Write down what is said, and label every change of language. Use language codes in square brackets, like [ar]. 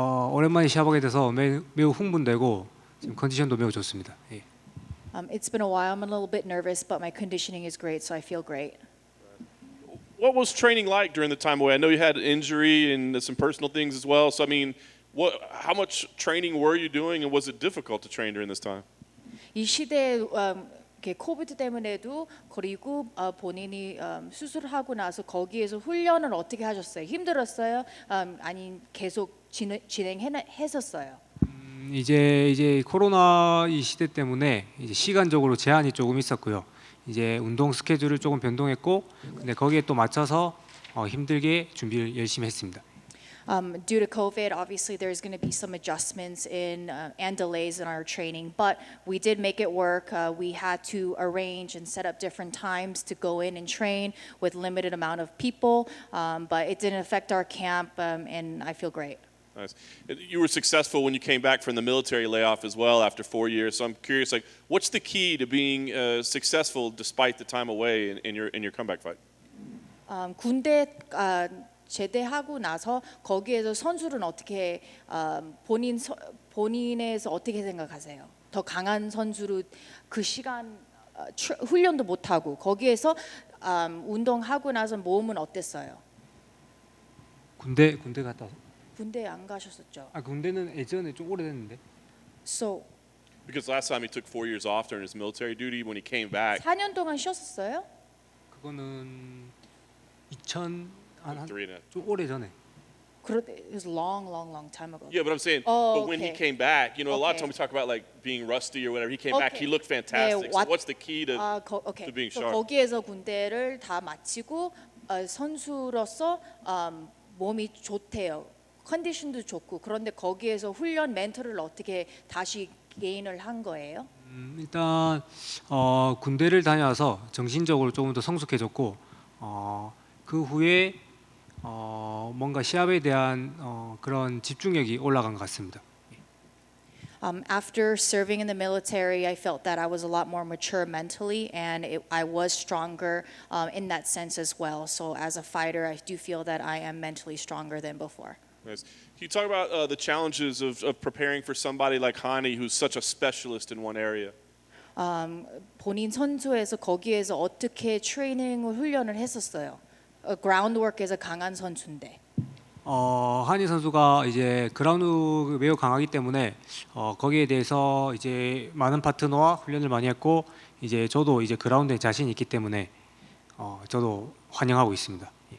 [ko] 오랜만에 시합하게 돼서 매우 흥분되고 지금 컨디션도 매우 좋습니다. 예. [en] It's been a while. I'm a little bit nervous, but my conditioning is great, so I feel great. What was training like during the time away? I know you had an injury and some personal things as well. So I mean, how much training were you doing, and was it difficult to train during this time? [ko] 이 시대에 코비드 때문에도 그리고 본인이 수술하고 나서 거기에서 훈련을 어떻게 하셨어요? 힘들었어요? 아니 계속 진행했었어요? 이제 코로나 이 시대 때문에 이제 시간적으로 제한이 조금 있었고요. 이제 운동 스케줄을 조금 변동했고, 근데 거기에 또 맞춰서 힘들게 준비를 열심히 했습니다. [en] Due to COVID, obviously there's going to be some adjustments and delays in our training, but we did make it work. We had to arrange and set up different times to go in and train with limited amount of people, but it didn't affect our camp, and I feel great. Nice. You were successful when you came back from the military layoff as well after 4 years. So I'm curious, like, what's the key to being successful despite the time away in your comeback fight? [ko] 군대 제대하고 나서 거기에서 선수는 어떻게 본인에서 어떻게 생각하세요? 더 강한 선수로 그 시간 훈련도 못 하고 거기에서 운동하고 나서 몸은 어땠어요? 군대 갔다 와서. 군대 안 가셨었죠? 군대는 예전에 좀 오래됐는데. [en] So Because last time he took 4 years off during his military duty, when he came back, [ko] 4년 동안 쉬었었어요? 그거는 2000 3.5. 오래 전에. [en] It was long time ago. Yeah, but I'm saying, but when he came back, you know, a lot of times we talk about like being rusty or whatever. He came back, he looked fantastic. So what's the key to being sharp? [ko] 거기에서 군대를 다 마치고 선수로서 몸이 좋대요. 컨디션도 좋고 그런데 거기에서 훈련 멘토를 어떻게 다시 게인을 한 거예요? 일단 군대를 다녀와서 정신적으로 조금 더 성숙해졌고 그 후에 뭔가 시합에 대한 그런 집중력이 올라간 것 같습니다. [en] After serving in the military, I felt that I was a lot more mature mentally, and I was stronger in that sense as well. So as a fighter, I do feel that I am mentally stronger than before. Nice. Can you talk about the challenges of preparing for somebody like Hani, who's such a specialist in one area? [ko] 본인 선수에서 거기에서 어떻게 트레이닝을 훈련을 했었어요? 그라운드워크에서 강한 선수인데. 한희 선수가 이제 그라운드 매우 강하기 때문에 거기에 대해서 이제 많은 파트너와 훈련을 많이 했고 이제 저도 이제 그라운드에 자신이 있기 때문에 저도 환영하고 있습니다.